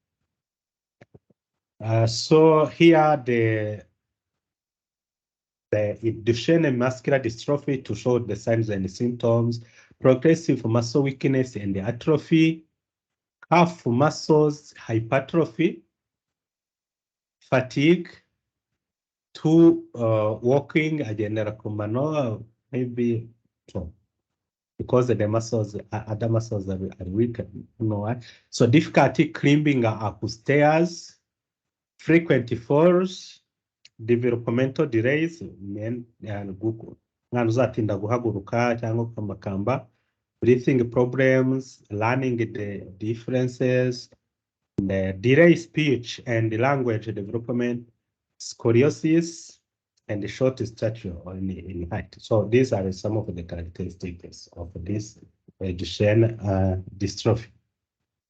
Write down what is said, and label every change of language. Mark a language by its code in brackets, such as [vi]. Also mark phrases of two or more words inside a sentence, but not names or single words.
[en] So here the Duchenne muscular dystrophy to show the signs and the symptoms, progressive muscle weakness and the atrophy, calf muscles hypertrophy, fatigue, walking [rw] agendera ku mano, [en] maybe because the muscles, other muscles are weak, you know what? So difficulty climbing upstairs, frequent falls, developmental delays, [rw] mwana uzatinda guhaguruka cyangwa kumakamba, [en] breathing problems, learning the differences, the delay speech and language development, scoliosis, and the short stature in height. So these are some of the characteristics of this Duchenne dystrophy.